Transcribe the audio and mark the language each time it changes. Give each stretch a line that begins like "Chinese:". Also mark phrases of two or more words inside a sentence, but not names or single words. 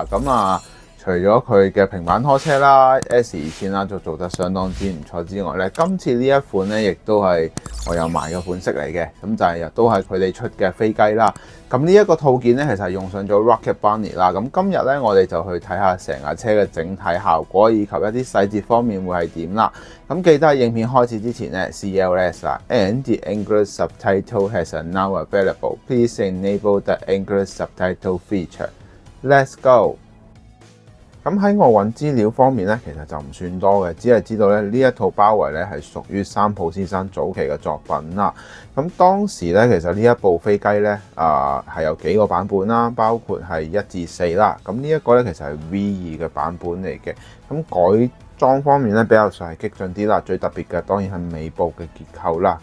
Cantonese: 除咗佢嘅平板拖車啦 S2000 啦，就做得相當之唔錯之外咧，今次呢一款咧亦都係我有買嘅款式嚟嘅。咁就係都係佢哋出嘅飛機啦。咁呢一個套件咧，其實係用上咗 Rocket Bunny 啦。咁今日咧，我哋就去睇下成架車嘅整體效果，以及一啲細節方面會係點啦。咁記得喺影片開始之前咧 CLS 啦 ，
English: and the English subtitle has now available. Please enable the English subtitle feature. Let's go.
Cantonese: 咁喺我揾資料方面咧，其實就唔算多嘅，只係知道咧呢一套包圍咧係屬於三浦先生早期嘅作品啦。咁當時咧，其實呢一部飛機咧係有幾個版本啦，包括係1至4啦。咁呢一個咧其實係 V2 嘅版本嚟嘅。咁改裝方面咧比較上係激進啲啦，最特別嘅當然係尾部嘅結構啦。